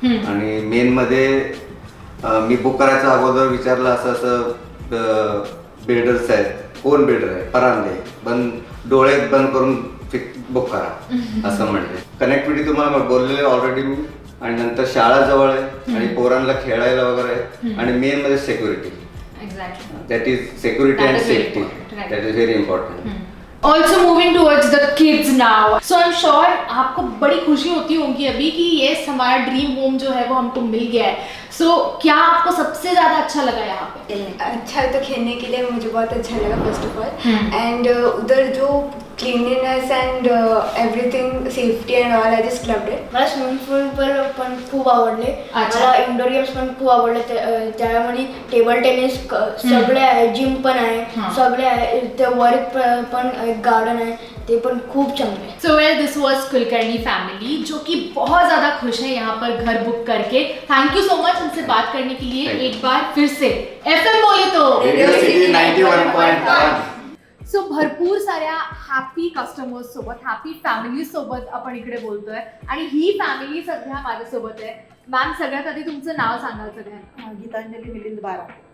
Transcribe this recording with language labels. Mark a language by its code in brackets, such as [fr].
[mr] आणि मेनमध्ये मी बुक करायच्या अगोदर विचारलं असं बिल्डर्स आहेत, कोण बिल्डर आहे, परांदे, डोळे बंद करून बुक करा असं म्हणते. कनेक्टिव्हिटी तुम्हाला बोललेले ऑलरेडी मी. आणि नंतर शाळा जवळ आहे आणि पोरांना खेळायला वगैरे आहे. आणि मेन मध्ये [en] Security, that is security and safety, that is very important. Also moving towards the kids now, so I am sure [hi] आपको बड़ी खुशी होती होगी अभी कि ये हमारा ड्रीम होम जो है वो हमको मिल गया है. सो क्या आपको सबसे ज्यादा अच्छा लगा यहाँ पे? अच्छा तो खेलने के लिए मुझे बहुत अच्छा लगा [en] First of all. And [hi] उधर जो [en] Cleanliness and everything safety and all I just loved it. [mr] मला स्विमिंग पूल पण खूप आवडले. मला इंडोर गेम्स पण खूप आवडले. त्यामध्ये टेबल टेनिस सगळे आहे, जिम पण आहे, सगळे आहे. ते वर पण एक गार्डन आहे, ते पण खूप चांगले. [en] so well, this was [hi] Kulkarni family जो कि बहुत ज्यादा खुश है यहाँ पर घर बुक करके. [en] thank you so much [hi] हमसे बात करने के लिए. एक बार फिर से FM बोले तो रेडिओ सिटी 91.1. [mr] सो भरपूर साऱ्या हॅपी कस्टमर्स सोबत, हॅपी फॅमिली सोबत आपण इकडे बोलतोय आणि ही फॅमिली सध्या माझ्यासोबत आहे. मॅम, सगळ्यात आधी तुमचं नाव सांगाल सगळ्यांना. गीतांजली मिलिंद बारा.